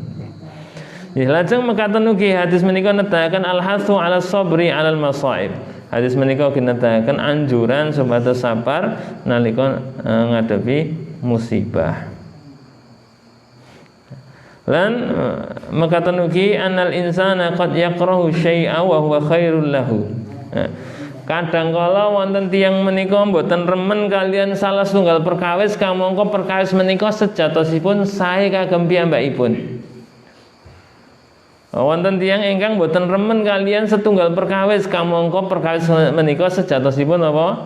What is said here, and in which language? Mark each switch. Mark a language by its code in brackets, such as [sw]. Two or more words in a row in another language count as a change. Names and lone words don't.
[jv] Lajeng mekaten ugi hadis menika nedahaken [ar] الحث على الصبر على المصائب. [jv] Hadis menika ugi nedahaken anjuran supados sabar nalika ngadepi musibah. Lan mekaten ugi [ar] أن الإنسان قد يكره شيئا وهو خير له. [jv] Kadang kala wonten tiyang menika mboten remen kalian salah setunggal perkawis kamangka perkawis menika sejatosipun sae kagem piyambakipun. Wonten tiyang ingkang mboten remen kalian setunggal perkawis kamangka perkawis menika sejatosipun apa?